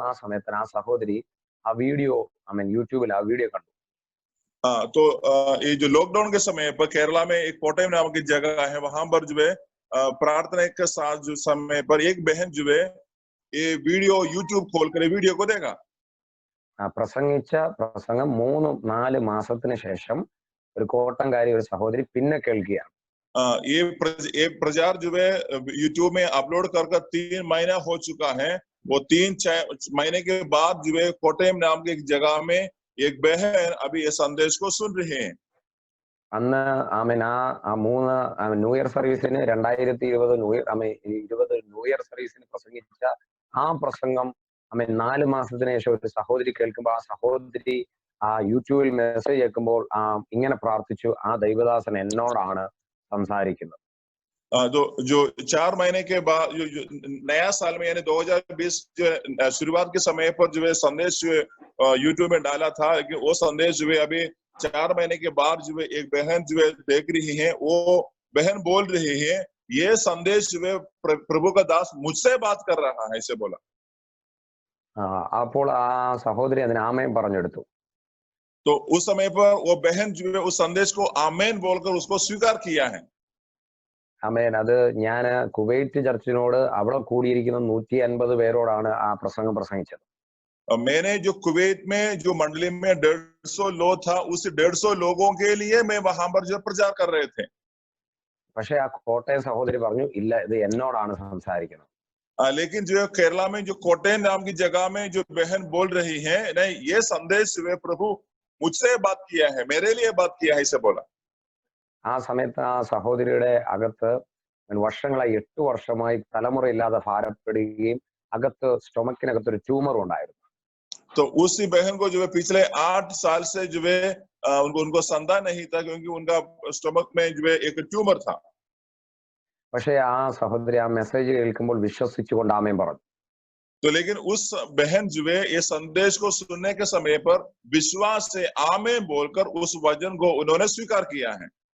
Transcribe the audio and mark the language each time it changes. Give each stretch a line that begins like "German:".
Malayalam: ആ സമയത്ത് ആ സഹോദരി ആ വീഡിയോ യൂട്യൂബിൽ ആ വീഡിയോ കണ്ടു.
Hindi: तो ये जो लॉकडाउन के समय पर केरला में एक कोटयम नाम की जगह है, वहां पर जो है प्रार्थना के साथ जो समय पर एक बहन जो है ये वीडियो यूट्यूब खोलकर वीडियो को देखा.
Malayalam: പ്രസംഗിച്ച പ്രസംഗം 3-4 മാസത്തിന് ശേഷം ഒരു കോട്ടംകാരി ഒരു സഹോദരി പിന്നെ കേൾക്കുകയാണ്.
Hindi: ये प्रचार जो है यूट्यूब में अपलोड कर 3 महीना हो चुका है। वो 3 महीने के बाद जो है कोटयम नाम की एक जगह में एक बहन अभी ये संदेश को सुन रहे हैं।
Malayalam: അന്ന് ആമേൻ ആ 3 ന്യൂ ഇയർ സർവീസിന് 2020 ന്യൂ ഇയർ സർവീസിന് പ്രസംഗിച്ച ആ പ്രസംഗം ആമേൻ 4 മാസത്തിന് ശേഷം ഒരു സഹോദരി കേൾക്കുമ്പോൾ ആ സഹോദരി ആ യൂട്യൂബിൽ മെസ്സേജ് കേൾക്കുമ്പോൾ ഇങ്ങനെ പ്രാർത്ഥിച്ചു, ആ ദൈവദാസൻ എന്നോടാണ് സംസാരിക്കുന്നത്.
Hindi: जो 4 महीने के बाद जो नया साल में यानी 2020 जो शुरुआत के समय पर जो है संदेश जो है यूट्यूब में डाला था, कि वो संदेश जो है अभी 4 महीने के बाद जो है एक बहन जो है देख रही है, वो बहन बोल रही है ये संदेश जो है प्रभु का दास मुझसे बात कर रहा है, ऐसे बोला।
Malayalam: അപ്പോൾ ആ സഹോദരി അതിന് ആമേൻ പറഞ്ഞെടുത്തു.
Hindi: तो उस समय पर वो बहन जो है उस संदेश को आमेन बोलकर उसको स्वीकार किया है।
Malayalam: ആമേൻ. അത് ഞാൻ കുവൈറ്റ് ചർച്ചിനോട് അവിടെ കൂടിയിരിക്കുന്ന 150 പേരോടാണ് ആ പ്രസംഗം പ്രസംഗിച്ചത്.
Hindi: मैंने जो कुवैत में जो मंडली में 150 लोग था, उस 150 लोगों के लिए मैं वहां पर जो प्रचार कर रहे थे।
Malayalam: പക്ഷെ ആ കോട്ടയം സഹോദരി പറഞ്ഞു, ഇല്ല, ഇത് എന്നോടാണ് സംസാരിക്കുന്നത്.
Hindi: लेकिन जो केरला में जो कोटयम नाम की जगह में जो बहन बोल रही है, नहीं ये संदेश वे प्रभु मुझसे बात किया है, मेरे लिए बात किया है, ऐसे बोला।
Malayalam: ആ സമയത്ത് ആ സഹോദരിയുടെ അകത്ത് വർഷങ്ങളായി 8 വർഷമായി തലമുറയില്ലാതെ ഭാരപ്പെടുകയും അകത്ത് സ്റ്റൊമക്കിനകത്ത് ഒരു ട്യൂമർ ഉണ്ടായിരുന്നു.
Hindi: तो उसी बहन को जो है पिछले 8 साल से जो है उनको संतान नहीं था, क्योंकि उनका स्टमक में जो है एक ट्यूमर था।
Malayalam: പക്ഷേ ആ സഹോദരി ആ മെസ്സേജ് കേൾക്കുമ്പോൾ വിശ്വസിച്ചുകൊണ്ട് ആമേൻ പറഞ്ഞു.
Hindi: तो लेकिन उस बहन जो है ये संदेश को सुनने के समय पर विश्वास से आमेन बोलकर उस वचन को उन्होंने स्वीकार किया है।